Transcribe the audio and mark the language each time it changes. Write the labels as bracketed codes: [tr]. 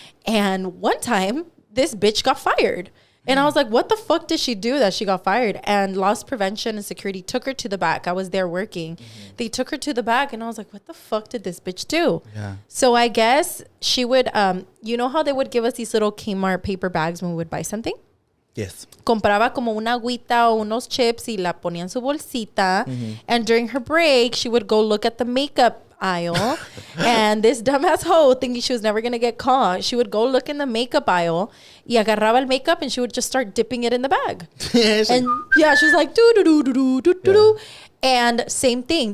[en] And one time, this bitch got fired. And I was like, what the fuck did she do that she got fired? And loss prevention and security took her to the back. I was there working. Mm-hmm. They took her to the back and I was like, what the fuck did this bitch do? Yeah. So I guess she would, you know how they would give us these little Kmart paper bags when we would buy something? Yes. [es] Compraba como una agüita o unos chips y la ponía en su bolsita. Mm-hmm. [en] And during her break, she would go look at the makeup aisle. And this dumbass hoe, thinking she was never going to get caught, she would go look in the makeup aisle [es] y agarraba el [en] makeup and she would just start dipping it in the bag. And she was like, do. And same thing.